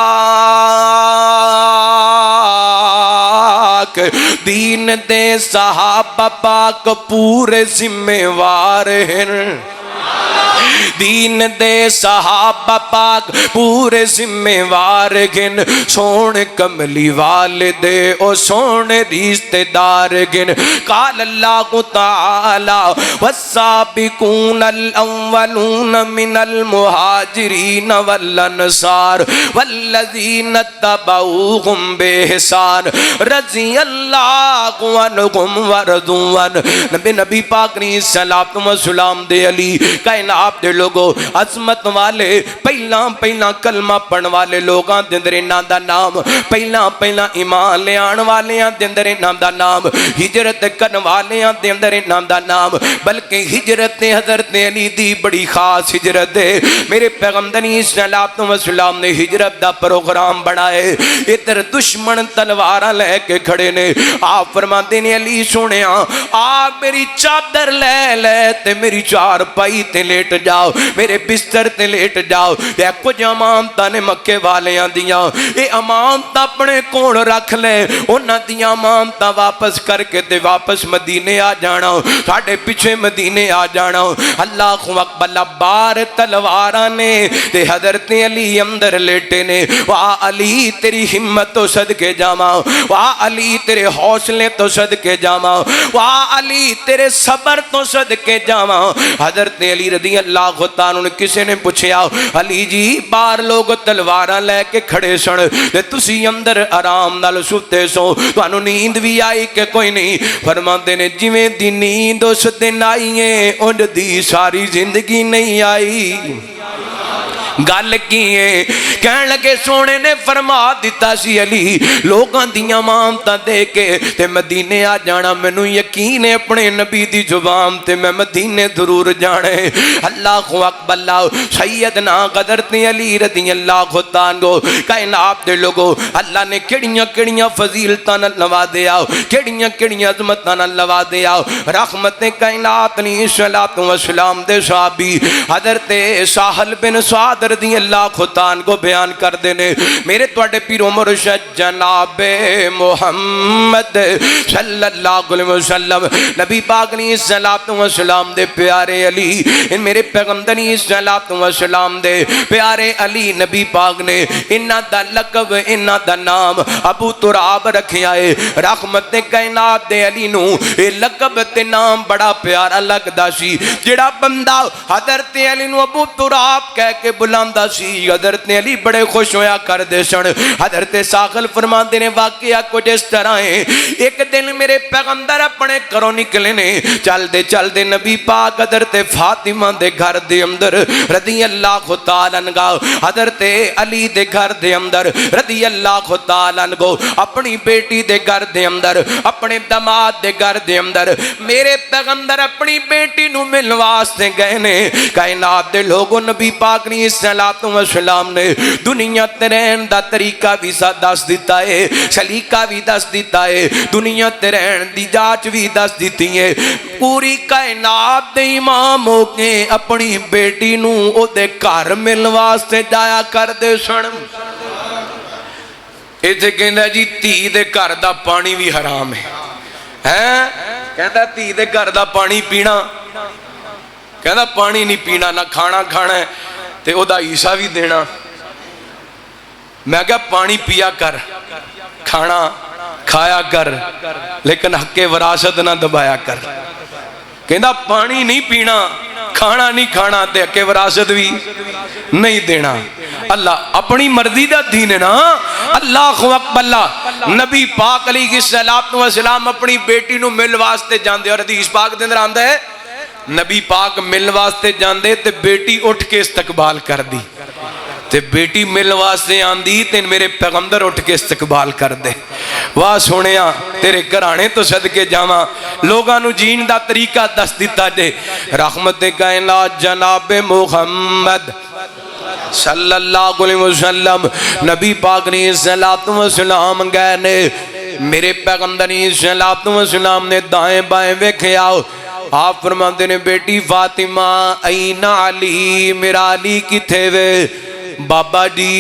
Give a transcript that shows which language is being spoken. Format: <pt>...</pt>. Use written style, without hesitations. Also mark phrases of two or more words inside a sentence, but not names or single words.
<pa>پاک دین دے صحابہ پاک پورے ذمہ وار ہیں دین دے صحابہ پاک پورے ذمہ وار گن سون کملی والدے او سون رشتے دار گن</pa> <ar>قال اللہ تعالی والسابقون الاولون من المہاجرین والانصار والذین اتبعوہم بإحسان رضی اللہ عنہم ورضوا عنہ</ar> <pa>نبی پاک نے صلوات و سلام دے علی کائنات دے لوگو عظمت والے پہلا کلمہ پڑھن والے لوگاں دے اندر انہاں دا نام پہلا ایمان لے آن والیاں دے اندر انہاں دا نام ہجرت کرن والیاں دے اندر انہاں دا نام بلکہ ہجرت حضرت علی دی بڑی خاص ہجرت ہے میرے پیغمبر صلوات و سلام نے ہجرت دا پروگرام بنائے ادھر دشمن تلواراں لے کے کھڑے نے آپ فرماندے نے علی سونیا آ میری چادر لے تے میری چار پائی تے لیٹ جاؤ میرے بستر تے لیٹ جاؤ اے کچھ امانتاں نے مکے والیاں دیاں اے امانتاں اپنے کول رکھ لے انہاں دیاں امانتاں واپس کر کے تے واپس مدینے آ جانا ساڈے پیچھے مدینے آ جانا</pa> <ar>اللہ اکبر</ar> <pa>بار تلواراں نے تے حضرت علی اندر لیٹے نے واہ علی تیری ہمت تو صدقے جاواں واہ علی تیرے حوصلے تو صدقے جاواں واہ علی تیرے صبر تو صدقے جاواں حضرت علی</pa> <ar>رضی اللہ تعالیٰ عنہ</ar> <pa>کسی نے پوچھیا علی جی بار لوگ تلواراں لے کے کھڑے سن تے تسی اندر آرام نال سوتے سو تانوں نیند بھی آئی کہ کوئی نہیں فرماندے نے جویں دی نیند اس دن آئی ہے اون دی ساری زندگی نہیں آئی گل کی ہے کہن لگے سونے نے فرما دیتا سی علی لوگاں دیاں مامتاں دے کے تے مدینے آ جانا مینوں یقین ہے اپنے نبی دی زبان تے میں مدینے ضرور جانے</pa> <ar>اللہ اکبر</ar> <pa>اللہ سیدنا حضرت علی</pa> <ar>رضی اللہ تعالیٰ</ar> <pa>کائنات دے لوگو اللہ نے کیڑیاں فضیلتاں نال نوازیا کیڑیاں عظمتاں نال نوازیا رحمت کائنات نے صلوات و سلام دے صحابی حضرت سہل بن سعد</pa> <ar>رضی اللہ تعالیٰ</ar> <pa>کو بیان کر دینے میرے توڑے پیر مرشد جناب محمد</pa> <ar>صلی اللہ علیہ وسلم</ar> <pa>نبی پاک نے صلوات و سلام دے پیارے علی میرے پیغمبر نے صلوات و سلام دے پیارے علی نبی پاک نے انہاں دا لقب انہاں دا نام ابو تراب رکھیا ہے رحمت کائنات دے علی نو اے لقب تے نام بڑا پیارا لگدا سی جڑا بندہ حضرت علی نو ابو تراب کہہ کے بلاندا سی حضرت علی بڑے خوش ہویا کر دے سن حضرت ساغل فرماندے نے واقعہ کچھ اس طرح ہے ایک دن میرے پیغمبر اپنے گھروں نکلے نے چل دے نبی پاک حضرت فاطمہ دے گھر دے اندر</pa> <ar>رضی اللہ تعالیٰ عنہ</ar> <pa>حضرت علی دے گھر دے اندر</pa> <ar>رضی اللہ تعالیٰ عنہ</ar> <pa>اپنی بیٹی دے گھر دے اندر اپنے داماد دے گھر دے اندر میرے پیغمبر اپنی بیٹی نو ملن واسطے گئے نے کائنات دے لوگوں نبی پاک نے صلوات و سلام نے دنیا تے رہن دا طریقہ بھی دس دیتا ہے سلیقہ بھی دس دیتا ہے دنیا تے رہن دی جاچ بھی دس دیتی ہے پوری کائنات دے امام ہو کے اپنی بیٹی نو او دے گھر ملن واسطے جایا کر دے سن ایتھے کہندا جی تھی دے گھر دا پانی بھی حرام ہے کہندا تھی دے گھر دا پانی پینا کہندا پانی نہیں پینا نہ کھانا کھانا ہے تے او دا عیسیٰ بھی دینا میں کہا پانی پیا کر کھانا کھایا کر لیکن حق وراثت نہ دبایا کر کہندا پانی نہیں پینا کھانا نہیں کھانا تے حق وراثت بھی نہیں دینا اللہ اپنی مرضی دا دین ہے نا</pa> <ar>اللہ اکبر</ar> <pa>اللہ نبی پاک علیہ</pa> <ar>الصلوۃ والسلام</ar> <pa>اپنی بیٹی نو مل واسطے جاندے اور حدیث پاک دے اندر آندا ہے نبی پاک مل واسطے جاندے تے بیٹی اٹھ کے استقبال کر دی تے بیٹی مل واسطے آندی تے میرے پیغمبر اٹھ کے استقبال کر دے واہ سونیا تیرے گھرانے تو صدقے جاواں لوگاں نو جین دا طریقہ دس دیتا جے رحمت کائنات جناب محمد</pa> <ar>صلی اللہ علیہ وسلم</ar> <pa>نبی پاک نے صلوات و سلام گئے نے میرے پیغمبر نے صلوات و سلام نے دائیں بائیں ویکھیا آپ فرماندے نے بیٹی فاطمہ این علی میرا علی کتھے وے بابا جی</pa>